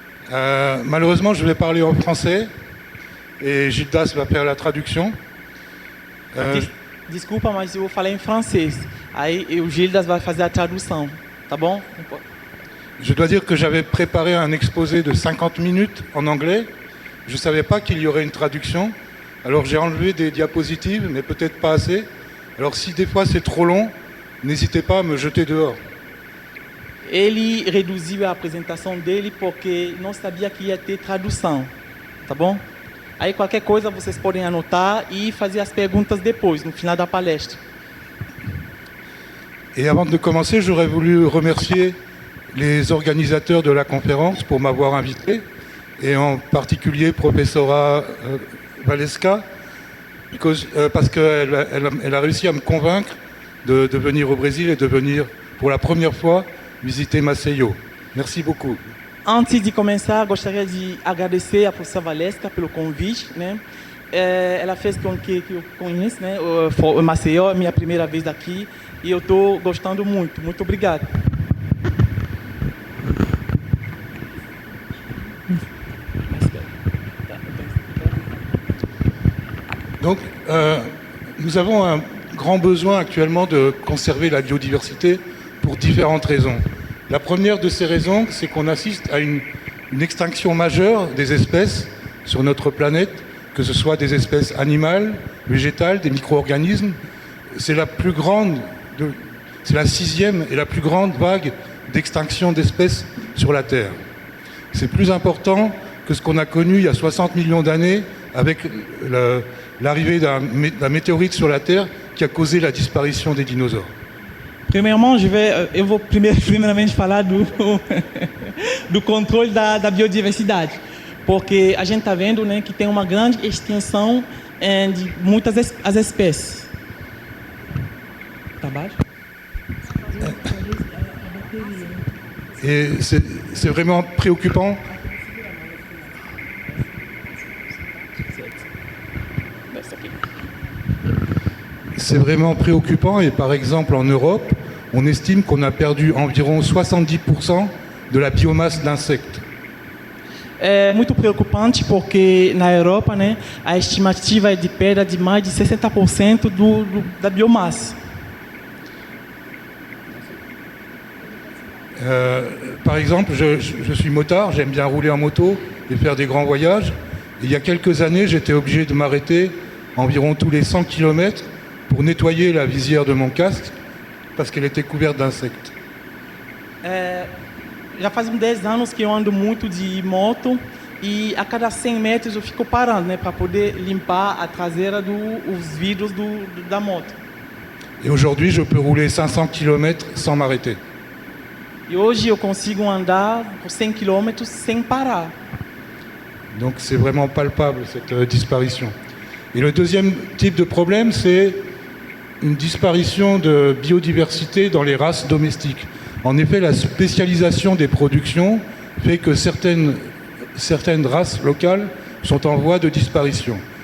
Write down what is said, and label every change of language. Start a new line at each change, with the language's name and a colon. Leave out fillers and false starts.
French: Malheureusement, je vais parler en français et Gildas va faire la traduction.
Portuguese: Desculpa, mas eu vou falar em francês. Aí o Gildas vai fazer a tradução, tá bom?
French: Je dois dire que j'avais préparé un exposé de 50 minutes en anglais. Je ne savais pas qu'il y aurait une traduction. Alors j'ai enlevé des diapositives, mais peut-être pas assez. Alors si des fois c'est trop long, n'hésitez pas à me jeter dehors.
Portuguese: Ele reduziu a apresentação dele porque não sabia que ia ter tradução, tá bom? Aí qualquer coisa vocês podem anotar e fazer as perguntas depois, no final da palestra.
French: Et avant de commencer, j'aurais voulu remercier les organisateurs de la conférence pour m'avoir invité, et en particulier Professora Valesca, parce qu'elle a réussi à me convaincre de venir au Brésil et de venir pour la première fois visiter Maceió. Merci beaucoup.
Portuguese: Antes de começar, gostaria de agradecer a professora Valesca pelo convite, né? Ela fez com que eu conheça, né? O Maceió é minha primeira vez aqui e eu estou gostando muito. Muito obrigado.
French: Donc, nous avons un grand besoin actuellement de conserver la biodiversité pour différentes raisons. La première de ces raisons, c'est qu'on assiste à une extinction majeure des espèces sur notre planète, que ce soit des espèces animales, végétales, des micro-organismes. C'est la 6e et la plus grande vague d'extinction d'espèces sur la Terre. C'est plus important que ce qu'on a connu il y a 60 millions d'années avec l'arrivée d'un météorite sur la Terre qui a causé la disparition des dinosaures.
Portuguese: Primeiramente, eu vou primeiramente falar do controle da biodiversidade, porque a gente está vendo, né, que tem uma grande extinção de muitas as espécies. Tá baixo?
French: Et c'est vraiment préoccupant. C'est vraiment préoccupant et par exemple en Europe, on estime qu'on a perdu environ 70% de la biomasse d'insectes.
Portuguese: É muito preocupante porque na Europa, né, a estimativa é de perda de mais de 60% da biomassa.
French: Par exemple, je suis motard, j'aime bien rouler en moto et faire des grands voyages. Et il y a quelques années, j'étais obligé de m'arrêter environ tous les 100 km pour nettoyer la visière de mon casque parce qu'elle était couverte d'insectes.
Portuguese: Já faz uns 10 anos que eu ando muito de moto e a cada 100 metros eu fico parando, né, para poder limpar a traseira os vidros da moto.
French: Et aujourd'hui, je peux rouler 500 km sans m'arrêter.
Portuguese: E hoje eu consigo andar por 100 km sem parar.
French: Donc c'est vraiment palpable cette disparition. Et le deuxième type de problème, c'est une disparition de biodiversité dans les races domestiques. En effet, la spécialisation des productions fait que certaines races locales sont en voie de disparition.